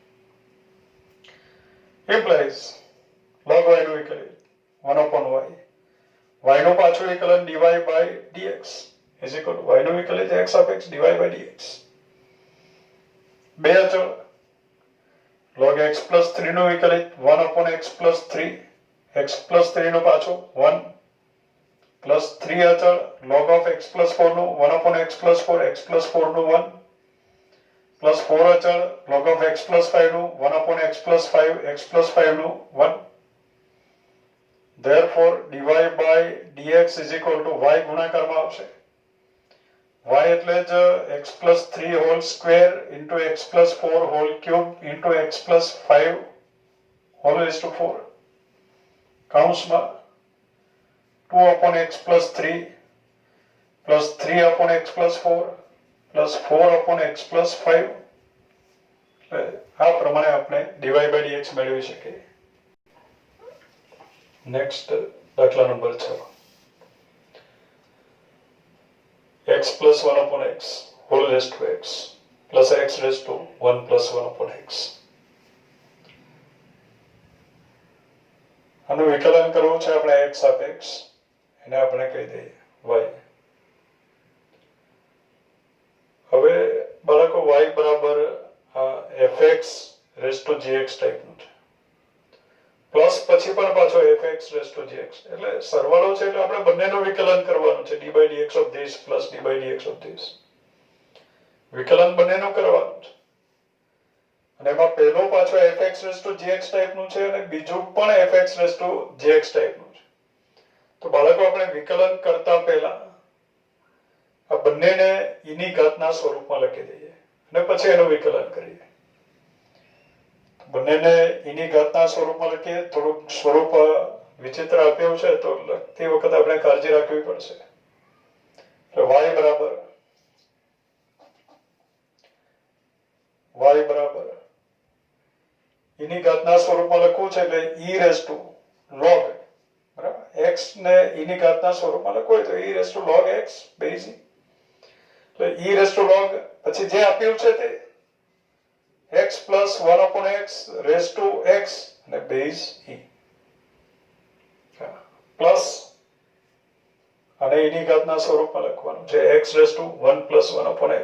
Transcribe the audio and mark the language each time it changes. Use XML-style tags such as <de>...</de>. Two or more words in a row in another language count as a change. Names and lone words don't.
<en>implies log y</en> <gu>નું વિકલન</gu> <en>1 upon y, y</en> <gu>નું પાછું વિકલન</gu> <en>dy by dx is equal to y</en> <gu>નું વિકલન</gu> <en>x of x dy by dx.</en> <gu>બે અચળ</gu> <en>log x plus 3</en> <gu>નું વિકલન</gu> <en>1 upon x plus 3, x plus 3</en> <gu>નું પાછું</gu> <en>1 plus 3 અચળ log of x plus 4 નું 1 upon x plus 4, x plus 4 નું 1 plus 4 અચળ log of x plus 5 નું 1 upon x plus 5, x plus 5 નું 1. Therefore dy by dx is equal to y</en> <gu>ગુણાકારમાં આવશે.</gu> <en>y</en> <gu>એટલે જ</gu> <en>x plus 3 whole square into x plus 4 whole cube into x plus 5 whole raised to 4 કૌંસમાં 2 upon x plus 3 plus 3 upon x plus 4 plus 4 upon x plus 5.</en> <gu>આ પ્રમાણે આપણે</gu> <en>dy by dx</en> <gu>મેળવી શકીએ. નેક્સ્ટ દાખલા નંબર 6.</gu> <en>x plus 1 upon x whole raised to x plus x raised to 1 plus 1 upon x.</en> <gu>આનું વિકલન કરવું છે આપણે x સાપેક્ષ એને આપણે કહી દઈએ y. હવે બાળકો y બરાબર</gu> <en>fx raised to gx</en> <gu>ટાઈપનું છે. પ્લસ પછી પણ પાછો</gu> <en>fx raised to gx</en> <gu>એટલે સરવાળો છે એટલે આપણે બંનેનું વિકલન કરવાનું છે.</gu> <en>d by dx of this plus d by dx of this</en> <gu>વિકલન બંનેનું કરવાનું છે. અને એમાં પહેલો પાછો</gu> <en>fx raised to gx</en> <gu>ટાઈપનું છે અને બીજું પણ</gu> <en>fx raised to gx</en> <gu>ટાઈપનું છે. તો બાળકો આપણે વિકલન કરતા પહેલા આ બંનેને e ની ઘાતના સ્વરૂપમાં લખી દઈએ અને પછી એનું વિકલન કરીએ. બંનેને e ની ઘાતના સ્વરૂપમાં લખીએ. થોડુંક સ્વરૂપ વિચિત્ર આપ્યું છે તો લખતી વખતે આપણે કાળજી રાખવી પડશે. y બરાબર e ની ઘાતના સ્વરૂપમાં લખવું છે એટલે</gu> <en>e raised to log</en> <gu>બરાબર x ને e ની ઘાતના સ્વરૂપમાં લખવું હોય તો</gu> <en>e raised to log x</en> <gu>બેઝ તો</gu> <en>e raised to log</en> <gu>પછી જે આપ્યું છે તે</gu> <en>x plus 1 upon x raised to x</en> <gu>અને બેઝ e પ્લસ અને e ની ઘાતના સ્વરૂપમાં લખવાનું છે</gu> <en>x raised to 1 plus 1 upon x.</en>